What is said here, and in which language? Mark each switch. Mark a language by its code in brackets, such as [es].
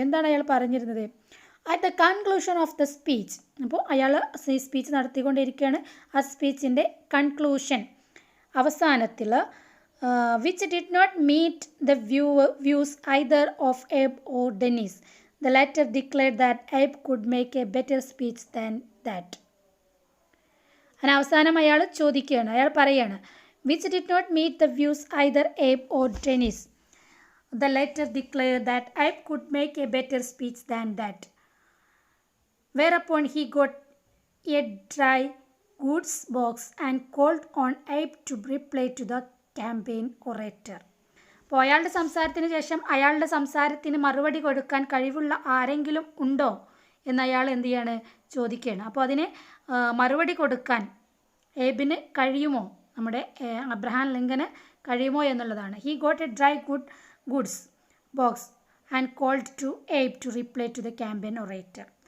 [ml] എന്താണ് അയാൾ പറഞ്ഞിരുന്നത്? [en] at the conclusion of the speech, [ml] അപ്പോൾ അയാൾ സ്പീച്ച് നടത്തിക്കൊണ്ടിരിക്കുകയാണ്. ആ സ്പീച്ചിൻ്റെ കൺക്ലൂഷൻ, അവസാനത്തിൽ, [en] Which did not meet the views either of Abe or Dennis. The latter declared that Abe could make a better speech than that. [ml] അങ്ങനെ അവസാനം അയാൾ ചോദിക്കുകയാണ്, അയാൾ പറയാണ്, [en] which did not meet the views either Abe or Dennis. The latter declared that Abe could make a better speech than that. Whereupon he got a dry goods box and called on Abe to reply to the campaign orator. [ml] അപ്പോൾ അയാളുടെ സംസാരത്തിന് ശേഷം അയാളുടെ സംസാരത്തിന് മറുപടി കൊടുക്കാൻ കഴിവുള്ള ആരെങ്കിലും ഉണ്ടോ എന്ന് അയാൾ എന്ത് ചെയ്യാണ്, ചോദിക്കുകയാണ്. അപ്പോൾ അതിന് മറുപടി കൊടുക്കാൻ ഏബിന് കഴിയുമോ, നമ്മുടെ അബ്രഹാം ലിങ്കന് കഴിയുമോ എന്നുള്ളതാണ്. [en] He got a dry goods box and called to Abe to reply to the campaign orator.